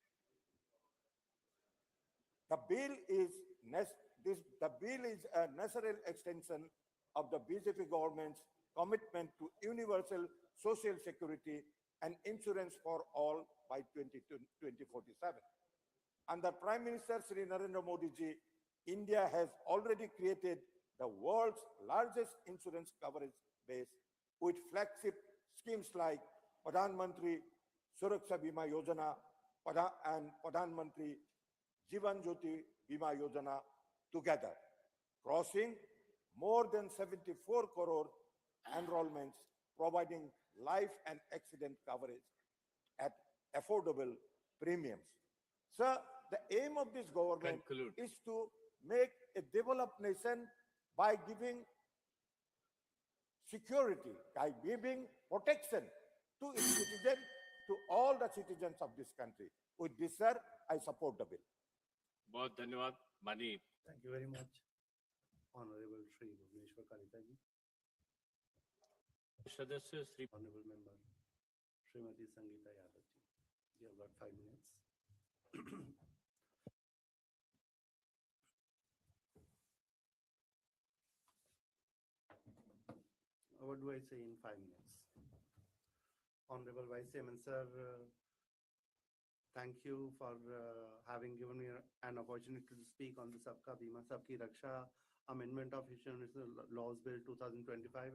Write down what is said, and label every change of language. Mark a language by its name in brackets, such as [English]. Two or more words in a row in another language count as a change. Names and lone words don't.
[English] The bill is a natural extension of the BJP government's commitment to universal social security and insurance for all by 2047. Under Prime Minister Shri Narendra Modi ji, India has already created the world's largest insurance coverage base with flagship schemes like Pradhan Mantri Suraksha Bima Yojana and Pradhan Mantri Jivan Jyoti Bima Yojana together, crossing more than 74 crore enrollments, providing life and accident coverage at affordable premiums. Sir, the aim of this government Conclude. is to make a developed nation by giving security, by giving protection to its citizens, to all the citizens of this country. With this, sir, I support the bill. [Hindi] बहुत धन्यवाद माननीय [English] Thank you very much, Honorable Shri Bhuvneshwar Kalita ji. [Hindi] सदस्य श्री [English] Honorable Member Srimati Sangeeta Yadav ji. You have got 5 minutes. What do I say in 5 minutes? Honorable Vice Chairman, sir, thank you for having given me an opportunity to speak on the Sabka Bima Sabki Raksha Amendment of Insurance Laws Bill 2025.